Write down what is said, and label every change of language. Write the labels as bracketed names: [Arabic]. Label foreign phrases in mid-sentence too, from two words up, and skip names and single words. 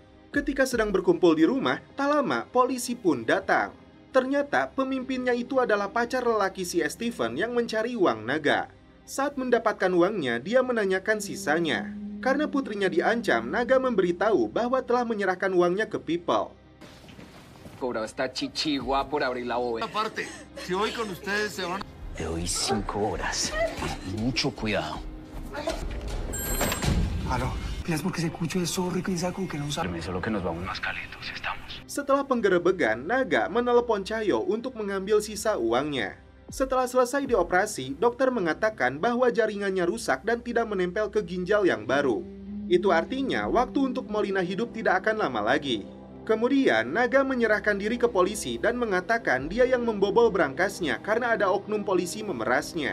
[Indonesian] Ketika sedang berkumpul di rumah, tak lama polisi pun datang. Ternyata pemimpinnya itu adalah pacar lelaki si Steven yang mencari uang Naga. Saat mendapatkan uangnya, dia menanyakan sisanya. Karena putrinya diancam, Naga memberitahu bahwa telah menyerahkan uangnya ke People. [Spanish] Cobrado esta chichigua por abrir la bóveda. Aparte, si hoy con ustedes se van... Te doy 5 horas. Mucho cuidado. Aló, pilas porque ese cucho es zorro y piensa con que no sabe. Solo que nos vamos más calitos, estamos. [Indonesian] Setelah penggerebegan, Naga menelepon Chayo untuk mengambil sisa uangnya. Setelah selesai dioperasi, dokter mengatakan bahwa jaringannya rusak dan tidak menempel ke ginjal yang baru. Itu artinya waktu untuk Molina hidup tidak akan lama lagi. Kemudian, Naga menyerahkan diri ke polisi dan mengatakan dia yang membobol berangkasnya karena ada oknum polisi memerasnya.